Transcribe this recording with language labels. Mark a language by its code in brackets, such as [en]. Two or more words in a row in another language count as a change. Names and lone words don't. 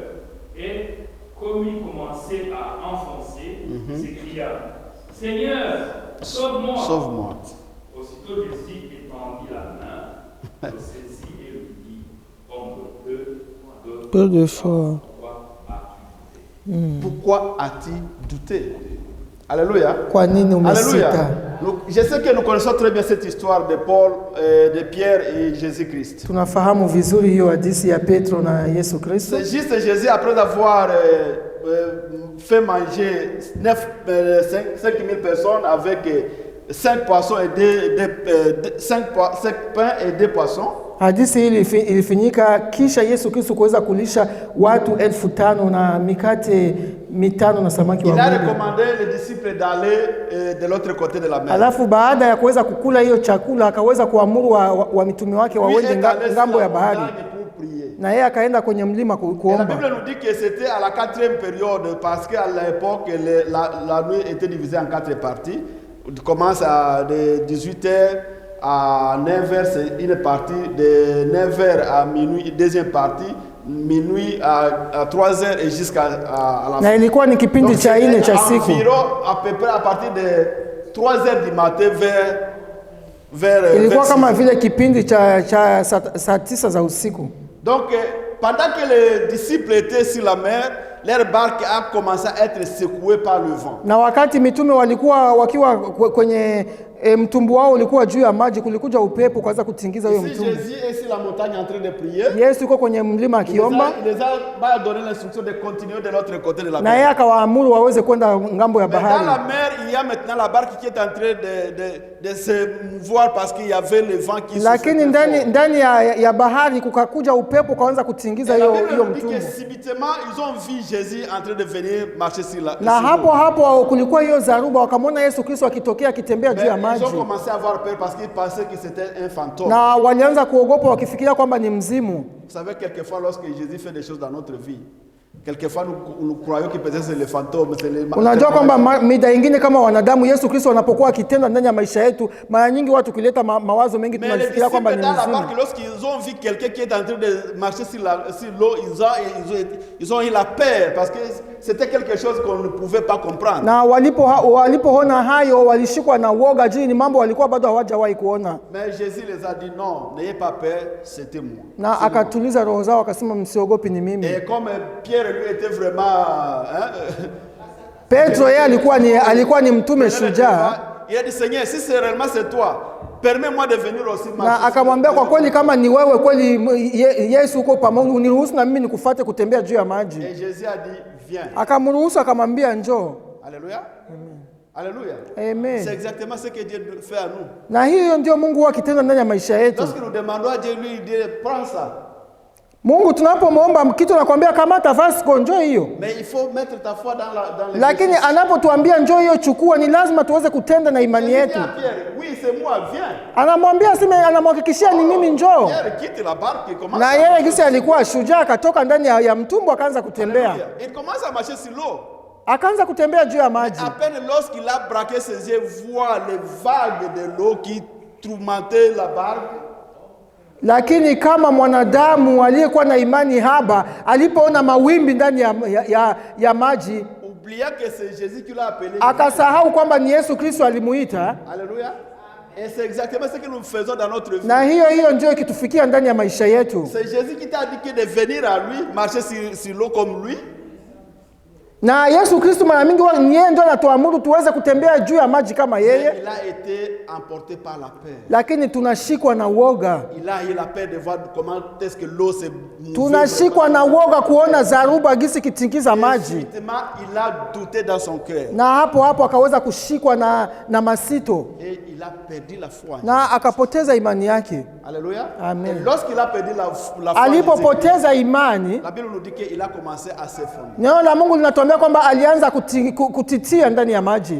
[fr] Et comme il commençait à enfoncer, il s'écria, Seigneur, sauve-moi. Sauve-moi. Aussitôt Jésus étendit la main, le saisit et lui dit, homme peu de foi, Pourquoi as-tu douté? Alléluia. [sw] Kwa nini umesita? [fr] Alléluia. Je sais que nous connaissons très bien cette histoire de Paul, de Pierre et Jésus-Christ. [sw] Tunafahamu vizuri hiyo hadithi ya Petro na Yesu Kristo. [fr] C'est juste Jésus, après avoir fait manger 5000 personnes avec 5 poissons et 5 pains et 2 poissons. [sw] Hadithi hii ilifanyika kisha Yesu Kristo kuweza kulisha watu 5,000 na mikate 5 na samaki [fr] Il a [sw] wawili. [fr] recommandé les disciples d'aller de l'autre côté de la mer. [sw] Alafu baada ya kuweza kukula hiyo chakula akaweza kuamuru wa mitume wake waende ngambo ya bahari. Na yeye akaenda kwenye mlima [fr] Et la [sw] kuomba. [fr] Bible nous dit que c'était à la 4e période parce qu'à l'époque la nuit était divisée en 4 parties. On commence de 18h à 9h, c'est une partie, de 9h à minuit, deuxième partie, minuit à 3h et jusqu'à la fin. [sw] Na ilikuwa ni kipindi cha 4 cha siku. [fr] Environ à peu près à partir de 3h du matin vers [sw] Ilikuwa kama [fr] 6h. [sw] vile kipindi cha saa 9 za usiku. [fr] Donc, pendant que les disciples étaient sur la mer, leur barque a commencé à être secouée par le vent. [sw] Na wakati mitume walikuwa wakiwa kwenye mtumbu wao ulikuwa juu ya maji, kulikuja upepo kwanza kutingiza hiyo [fr] Si [sw] mtumbu. [fr] Jésus est sur la montagne en train de prier, [sw] Yesu yuko kwenye mlima akiomba, [fr] il les a donné l'instruction de continuer de l'autre côté de la [sw] na yeye [fr] mer. [sw] akawaamuru waweze kwenda ngambo ya [fr] Mais dans [sw] bahari. [fr] la mer, il y a maintenant la barque qui est en train de se mouvoir parce qu'il y avait le vent qui [sw] Lakini [fr] soufflait. [sw] ndani ya bahari kukakuja upepo kaanza kutingiza [fr] Et la [sw] hiyo [fr] Bible nous dit [sw] mtumbu. [fr] que subitement, ils ont vu Jésus en train de venir marcher sur la [sw] Na [fr] sur [sw] hapo [fr] l'eau. [sw] hapo kulikuwa hiyo zaruba, wakamwona Yesu Kristo akitokea akitembea juu ya [fr] Mais [sw] maji, [fr] ils ont commencé à avoir peur parce qu'ils pensaient que c'était un fantôme. [sw] na walianza kuogopa wakifikiria kwamba ni mzimu. [fr] Vous savez, quelquefois, lorsque Jésus fait des choses dans notre vie, quelquefois nous croyons que peut-être c'est le fantôme, c'est le [sw] Unajua kwamba mida ingine kama wanadamu Yesu Kristo anapokuwa akitenda ndani ya maisha yetu, mara nyingi watu kileta mawazo mengi [fr] Mais les [sw] tunafikiria kwamba [fr] disciples [sw] ni [fr] dans la [sw] mzimu. [fr] barque, lorsqu'ils ont vu quelqu'un qui est en train de marcher sur l'eau, ils ont eu la peur parce que c'était quelque chose qu'on ne pouvait pas comprendre. [sw] Na walipoona hayo walishikwa na woga, juu ni mambo walikuwa bado hawajawahi kuona. [fr] Mais Jésus les a dit non, n'ayez pas peur, c'était moi. [sw] Na [fr] C'est moi. [sw] akatuliza roho zao akasema, msiogopi, ni mimi. [fr] Et comme Pierre lui était vraiment [sw] Petro yeye alikuwa ni mtume shujaa, [fr] il a dit Seigneur, si c'est réellement c'est toi, permets-moi de venir aussi [sw] na [fr] marcher. [sw] akamwambia kwa kweli, kama ni wewe kweli Yesu uko pamoja, uniruhusu na mimi nikufuate kutembea juu ya maji. [fr] Et Jésus a dit viens. [sw] Akamruhusu, akamwambia njoo. [fr] Alléluia. Alléluia. Amen. C'est exactement ce que Dieu fait à nous. [sw] Na hiyo ndio Mungu huwa akitenda ndani ya maisha yetu. [fr] Lorsque nous demandons à Dieu, lui il dit prends ça. [sw] Mungu tunapomwomba kitu nakwambia kamata vasco, njoo hiyo. [fr] Mais il faut mettre ta foi dans les [sw] Lakini anapotuambia njoo hiyo chukua, ni lazima tuweze kutenda na imani yetu. [fr] Pierre, oui, c'est moi, viens. [sw] Anamwambia anamhakikishia ni mimi, njoo. [fr] Pierre quitte la barque et commence [sw] Na [fr] à [sw] yeye [fr] marcher. [sw] gisi alikuwa shujaa, akatoka ndani ya mtumbu akaanza kutembea. [fr] Alléluia. Il commence à marcher sur l'eau. [sw] Akaanza kutembea juu ya maji. [fr] À peine lorsqu'il a braqué ses yeux, voit les vagues de l'eau qui tourmentaient la barque. [sw] Lakini kama mwanadamu aliyekuwa na imani haba, alipoona mawimbi ndani ya maji, [fr] Oubliant que c'est Jésus qui l'a appelé. [sw] akasahau kwamba ni Yesu Kristo alimuita. [fr] Alléluia. Et c'est exactement ce que nous faisons dans notre vie. [sw] Na hiyo ndio ikitufikia ndani ya maisha yetu. [fr] C'est Jésus qui t'a dit de venir à lui, marcher sur l'eau comme lui. [sw] Na Yesu Kristo mara mingi yeye ndio anatuamuru tuweze kutembea juu ya maji kama yeye. [fr] Il a été emporté par la peur. [sw] Lakini tunashikwa na woga. [fr] Il a eu la peur de voir comment est-ce que l'eau se mouvait. [sw] Tunashikwa na woga kuona zaruba gisi kitingiza maji. [fr] Subitement, il a douté dans son cœur. [sw] Na hapo akaweza kushikwa na masito. [fr] Et il a perdu la foi. [sw] Na akapoteza imani yake. [fr] Alléluia. Amen. Et lorsqu'il a perdu la foi, [sw] Alipopoteza imani, [fr] la Bible nous dit qu'il a commencé à s'effondrer. [sw] neno la Mungu linatuambia kwamba alianza kutitia ndani ya maji.